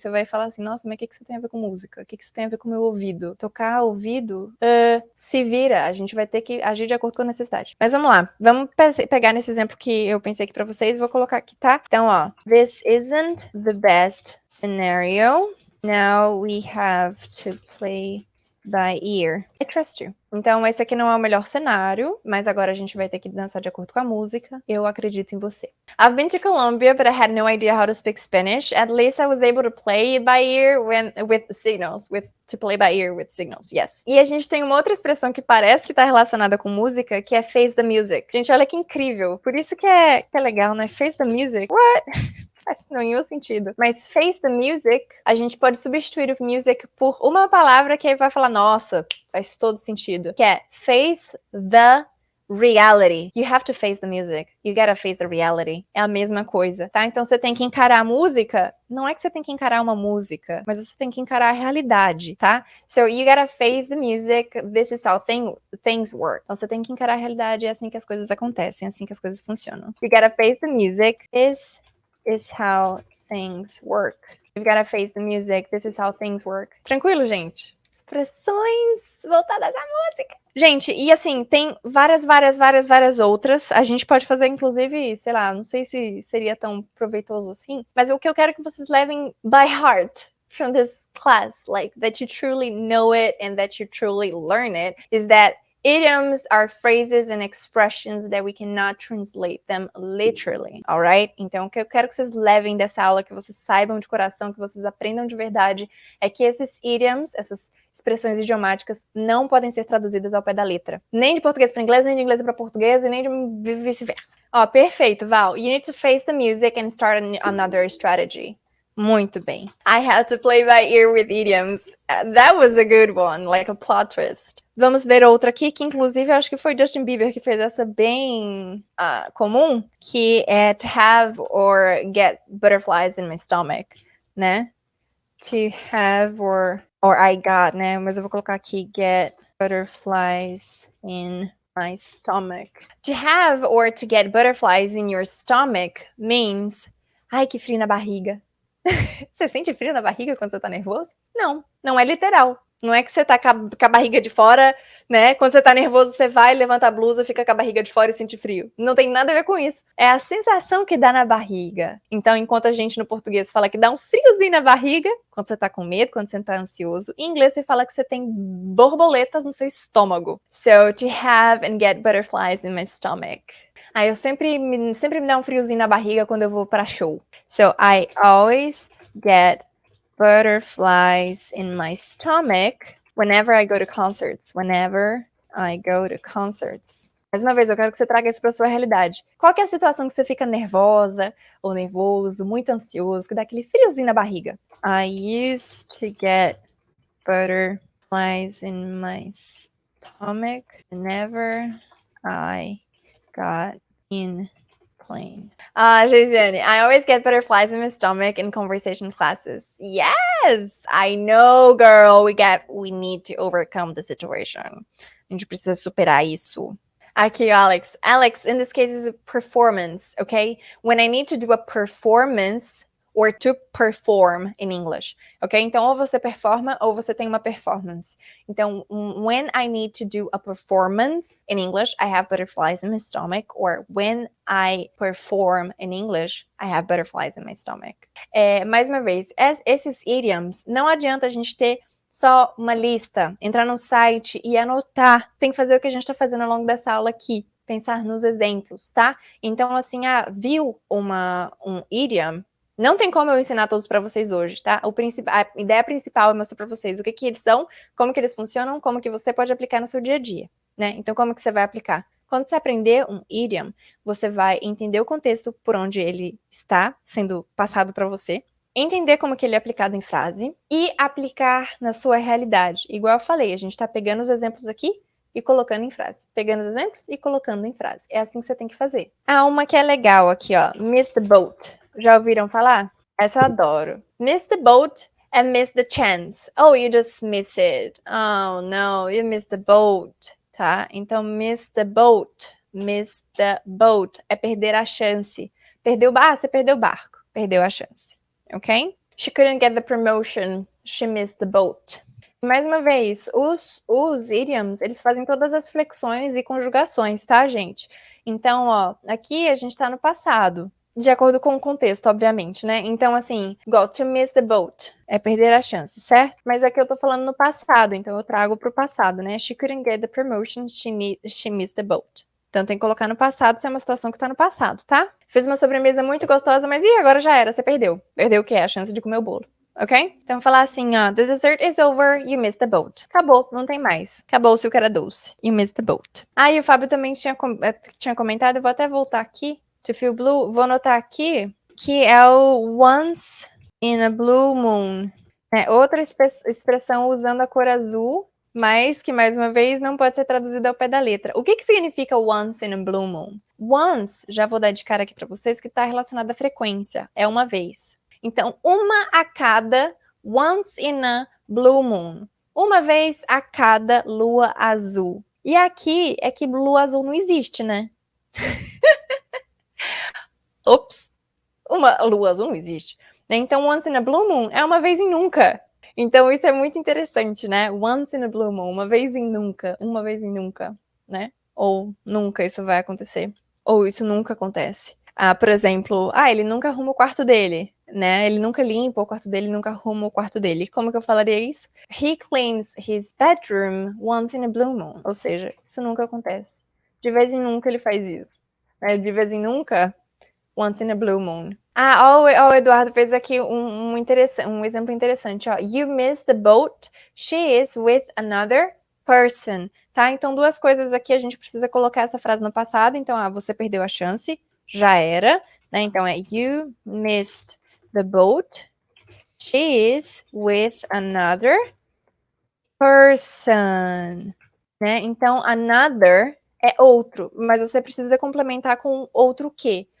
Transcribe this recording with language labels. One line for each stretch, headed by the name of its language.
Portuguese: Aí você vai falar assim, nossa, mas o que isso tem a ver com música? O que isso tem a ver com o meu ouvido? Tocar ouvido? Se vira, a gente vai ter que agir de acordo com a necessidade. Mas vamos lá, vamos pegar nesse exemplo que eu pensei aqui pra vocês, vou colocar aqui, tá? Então, ó,
English: this isn't the best scenario. Now we have to play by ear. I trust you.
Portuguese: Então, esse aqui não é o melhor cenário, mas agora a gente vai ter que dançar de acordo com a música. Eu acredito em você.
English: I've been to Colombia, but I had no idea how to speak Spanish. At least I was able to play by ear with signals, to play by ear with signals, yes.
Portuguese: E a gente tem uma outra expressão que parece que tá relacionada com música, que é face the music. Gente, olha que incrível. Por isso que é legal, né? Face the music. What? Faz nenhum sentido. Mas face the music, a gente pode substituir o music por uma palavra que aí vai falar, nossa, faz todo sentido. Que é face the reality.
English: You have to face the music. You gotta face the reality.
Portuguese: É a mesma coisa, tá? Então você tem que encarar a música. Não é que você tem que encarar uma música, mas você tem que encarar a realidade, tá?
English: So you gotta face the music. This is how things work.
Portuguese: Então você tem que encarar a realidade. É assim que as coisas acontecem, é assim que as coisas funcionam.
English: You gotta face the music. This is how things work. You've gotta face the music. This is how things work.
Portuguese: Tranquilo, gente? Expressões voltadas à música. Gente, e assim, tem várias outras. A gente pode fazer, inclusive, sei lá, não sei se seria tão proveitoso assim, mas o que eu quero que vocês levem
English: by heart from this class, like, that you truly know it and that you truly learn it, is that idioms are phrases and expressions that we cannot translate them literally, alright?
Portuguese: Então, o que eu quero que vocês levem dessa aula, que vocês saibam de coração, que vocês aprendam de verdade, é que esses idioms, essas expressões idiomáticas, não podem ser traduzidas ao pé da letra. Nem de português para inglês, nem de inglês para português, e nem de vice-versa. Ó, perfeito, Val.
English: You need to face the music and start another strategy.
Portuguese: Muito bem.
English: I had to play by ear with idioms. That was a good one, like a plot twist.
Portuguese: Vamos ver outra aqui, que inclusive eu acho que foi Justin Bieber que fez essa bem comum, que é to have or get butterflies in my stomach, né? To have or I got, né? Mas eu vou colocar aqui get butterflies in my stomach.
English: To have or to get butterflies in your stomach means
Portuguese: ai, que frio na barriga. Você sente frio na barriga quando você tá nervoso? Não, não é literal. Não é que você tá com a barriga de fora, né? Quando você tá nervoso, você vai, levanta a blusa, fica com a barriga de fora e sente frio. Não tem nada a ver com isso. É a sensação que dá na barriga. Então, enquanto a gente no português fala que dá um friozinho na barriga, quando você tá com medo, quando você tá ansioso, em inglês você fala que você tem borboletas no seu estômago.
English: So, to have and get butterflies in my stomach.
Portuguese: Aí eu sempre me dá um friozinho na barriga quando eu vou pra show.
English: So, I always get butterflies in my stomach whenever I go to concerts. Whenever I go to concerts.
Portuguese: Mais uma vez, eu quero que você traga isso pra sua realidade. Qual que é a situação que você fica nervosa ou nervoso, muito ansioso, que dá aquele friozinho na barriga?
English: I used to get butterflies in my stomach whenever I got in plane. Josiane, I always get butterflies in my stomach in conversation classes. Yes, I know, girl. We need to overcome the situation.
Portuguese: A gente precisa superar isso. Aqui, Alex.
English: Alex, in this case, is a performance, okay? When I need to do a performance or to perform in English, ok?
Portuguese: Então, ou você performa ou você tem uma performance.
English: Então, when I need to do a performance in English, I have butterflies in my stomach. Or when I perform in English, I have butterflies in my stomach.
Portuguese: Mais uma vez, esses idioms, não adianta a gente ter só uma lista, entrar no site e anotar. Tem que fazer o que a gente está fazendo ao longo dessa aula aqui. Pensar nos exemplos, tá? Então, assim, viu um idiom? Não tem como eu ensinar todos para vocês hoje, tá? A ideia principal é mostrar para vocês o que eles são, como que eles funcionam, como que você pode aplicar no seu dia a dia, né? Então, como que você vai aplicar? Quando você aprender um idiom, você vai entender o contexto por onde ele está sendo passado para você, entender como que ele é aplicado em frase e aplicar na sua realidade. Igual eu falei, a gente está pegando os exemplos aqui e colocando em frase. Pegando os exemplos e colocando em frase. É assim que você tem que fazer. Uma que é legal aqui, ó. Miss the boat. Já ouviram falar? Essa eu adoro.
English: Miss the boat and miss the chance. Oh, you just miss it. Oh, no, you missed the boat.
Portuguese: Tá? Então, miss the boat. Miss the boat é perder a chance. Você perdeu o barco. Perdeu a chance. Ok?
English: She couldn't get the promotion. She missed the boat.
Portuguese: Mais uma vez, os idioms, eles fazem todas as flexões e conjugações, tá, gente? Então, ó, aqui a gente tá no passado, de acordo com o contexto, obviamente, né? Então, assim, igual to miss the boat, é perder a chance, certo? Mas aqui eu tô falando no passado, então eu trago pro passado, né?
English: She couldn't get the promotion, she missed the boat.
Portuguese: Então tem que colocar no passado se é uma situação que tá no passado, tá? Fiz uma sobremesa muito gostosa, mas agora já era, você perdeu. Perdeu o quê? A chance de comer o bolo. Ok? Então, falar assim, ó,
English: the dessert is over, you missed the boat.
Portuguese: Acabou, não tem mais. Acabou-se o que era doce.
English: You missed the boat.
Portuguese: E o Fábio também tinha comentado, eu vou até voltar aqui, to feel blue, vou anotar aqui, que é o once in a blue moon. Outra expressão usando a cor azul, mas que, mais uma vez, não pode ser traduzida ao pé da letra. O que significa once in a blue moon? Once, já vou dar de cara aqui pra vocês, que tá relacionado à frequência. É uma vez. Então, uma a cada once in a blue moon. Uma vez a cada lua azul. E aqui é que lua azul não existe, né? Ops! Uma lua azul não existe. Então, once in a blue moon é uma vez em nunca. Então, isso é muito interessante, né? Once in a blue moon, uma vez em nunca, né? Ou nunca isso vai acontecer. Ou isso nunca acontece. Por exemplo, ele nunca arruma o quarto dele, né? Ele nunca limpa o quarto dele, nunca arruma o quarto dele. Como que eu falaria isso?
English: He cleans his bedroom once in a blue moon.
Portuguese: Ou seja, isso nunca acontece. De vez em nunca ele faz isso. De vez em nunca, once in a blue moon. O Eduardo fez aqui um exemplo interessante, ó.
English: You missed the boat, she is with another person, tá?
Portuguese: Então, duas coisas aqui, a gente precisa colocar essa frase no passado. Então, você perdeu a chance, já era, né? Então,
English: you missed the boat, She is with another person, né?
Portuguese: Então, another é outro, mas você precisa complementar com outro quê?